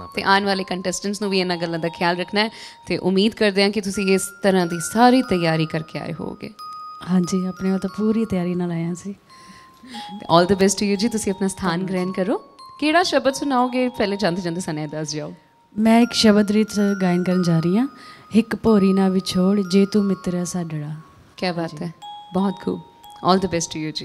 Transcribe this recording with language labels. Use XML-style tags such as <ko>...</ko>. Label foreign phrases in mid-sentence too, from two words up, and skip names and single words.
<pa>ਤੇ ਆਉਣ ਵਾਲੇ ਕੰਟੈਸਟੈਂਟਸ ਨੂੰ ਵੀ ਇਹਨਾਂ ਗੱਲਾਂ ਦਾ ਖਿਆਲ ਰੱਖਣਾ ਹੈ। ਤੇ ਉਮੀਦ ਕਰਦੇ ਹਾਂ ਕਿ ਤੁਸੀਂ ਇਸ ਤਰ੍ਹਾਂ ਦੀ ਸਾਰੀ ਤਿਆਰੀ ਕਰਕੇ ਆਏ ਹੋਵੋਗੇ। ਹਾਂਜੀ, ਆਪਣੇ ਵੱਲ ਤਾਂ ਪੂਰੀ ਤਿਆਰੀ ਨਾਲ ਆਏ ਸੀ।</pa> <en>All the best to you</en> <pa>ਜੀ। ਤੁਸੀਂ ਆਪਣਾ ਸਥਾਨ ਗ੍ਰਹਿਣ ਕਰੋ। ਕਿਹੜਾ ਸ਼ਬਦ ਸੁਣਾਓਗੇ? ਪਹਿਲੇ ਜਾਂਦੇ ਜਾਂਦੇ ਸਾਨੂੰ ਦੱਸ ਜਾਓ। ਮੈਂ ਇੱਕ ਸ਼ਬਦ ਰੀਤ ਗਾਇਨ ਕਰਨ ਜਾ ਰਹੀ ਹਾਂ। ਹਿਕ ਭੋਰੀ ਨਾ ਵਿਛੋੜ ਜੇ ਤੂ ਮਿਤ੍ਰ ਸਾਡੜਾ।</pa> <hi>क्या बात है, बहुत खूब।</hi> <en>All the best to you</en> <hi>जी।</hi>